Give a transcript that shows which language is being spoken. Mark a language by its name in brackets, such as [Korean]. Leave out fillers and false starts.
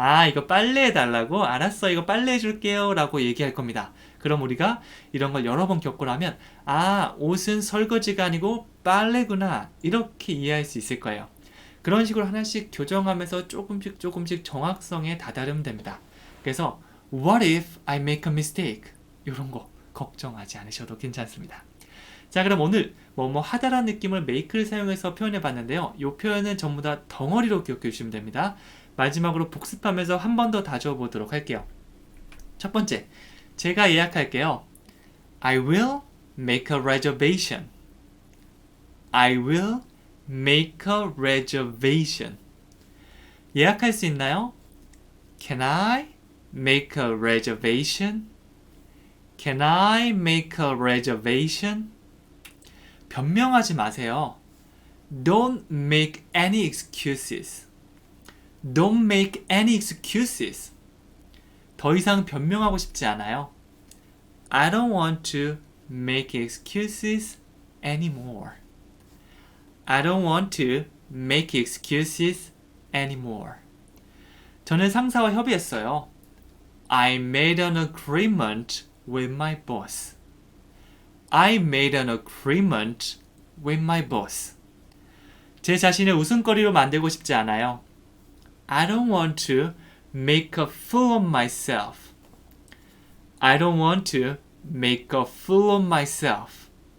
[Korean] 이거 빨래해 달라고? 알았어 이거 빨래해 줄게요 라고 얘기할 겁니다. 그럼 우리가 이런 걸 여러 번 겪고 나면 옷은 설거지가 아니고 빨래구나 이렇게 이해할 수 있을 거예요. 그런 식으로 하나씩 교정하면서 조금씩 정확성에 다다르면 됩니다. 그래서 [English] What if I make a mistake? [Korean] 이런 거 걱정하지 않으셔도 괜찮습니다. 자, 그럼 오늘 뭐뭐 하다라는 느낌을 make를 사용해서 표현해 봤는데요. 이 표현은 전부 다 덩어리로 기억해 주시면 됩니다. 마지막으로 복습하면서 한 번 더 다져 보도록 할게요. 첫 번째, 제가 예약할게요. [English] I will make a reservation. I will make a reservation. [Korean] 예약할 수 있나요? [English] Can I make a reservation? Can I make a reservation? [Korean] 변명하지 마세요. [English] Don't make any excuses. Don't make any excuses. [Korean] 더 이상 변명하고 싶지 않아요. [English] I don't want to make excuses anymore. I don't want to make excuses anymore. [Korean] 저는 상사와 협의했어요. [English] I made an agreement with my boss. I made an agreement with my boss. [Korean] 제 자신을 웃음거리로 만들고 싶지 않아요. [English] I don't want to make a fool of myself. I don't want to make a fool of myself.